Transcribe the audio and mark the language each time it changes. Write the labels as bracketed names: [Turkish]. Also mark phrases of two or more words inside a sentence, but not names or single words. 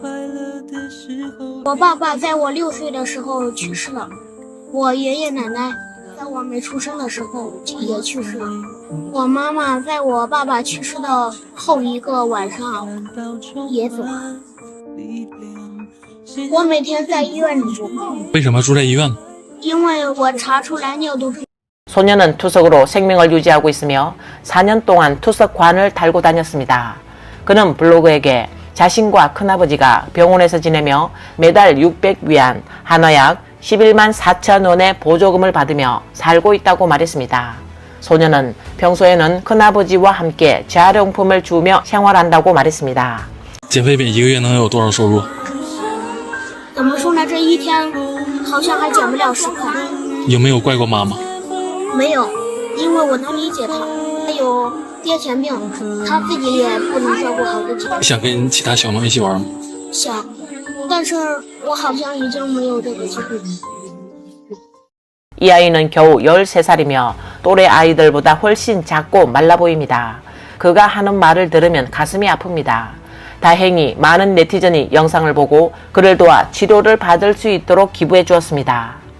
[Chinese] 我爸爸在我6岁的时候去世了，我爷爷奶奶在我没出生的时候也去世了，我妈妈在我爸爸去世的后一个晚上也走了。我每天在医院里住，为什么住在医院呢？因为我查出来尿毒。 [Korean] 소녀는 투석으로 생명을 유지하고 있으며 4년 동안 투석관을 달고 다녔습니다. 그는 블로그에게 자신과 큰아버지가 병원에서 지내며 매달 600위안, 한화약 11만 4천 원의 보조금을 받으며 살고 있다고 말했습니다. 소녀는 평소에는 큰아버지와 함께 재활용품을 주며 생활한다고 말했습니다. [Chinese] 减肥饼一个月能有多少收入？怎么说呢？这一天好像还减不了10块。有没有怪过妈妈？没有，因为我能理解他，他有癫痫病，他自己也不能照顾好自己。想跟其他小朋友一起玩吗？想，但是我好像已经没有这个机会了。 [Korean] 이 아이는 겨우 13살이며 또래 아이들보다 훨씬 작고 말라 보입니다. 그가 하는 말을 들으면 가슴이 아픕니다. 다행히 많은 네티즌이 영상을 보고 그를 도와 치료를 받을 수 있도록 기부해 주었습니다.